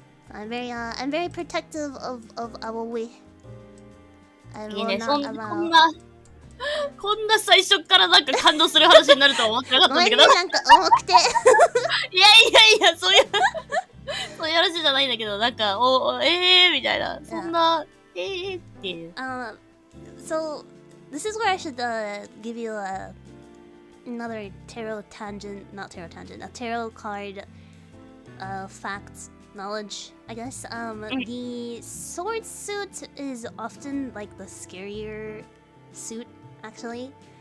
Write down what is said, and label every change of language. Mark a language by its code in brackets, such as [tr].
[en] Yeah, I'm very protective of Aoi. I will not allow. [ja] こんな最初からなんか感動する話になるとは思ってなかったんだけど。なんか重くて。いや、そういう話じゃないんだけど、なんか、みたいな。そんな、っていう。 [en] So, this is where I should give you another tarot tangent, not tarot tangent, a tarot card fact knowledge, I guess. The sword suit is often like the scarier suit, actually.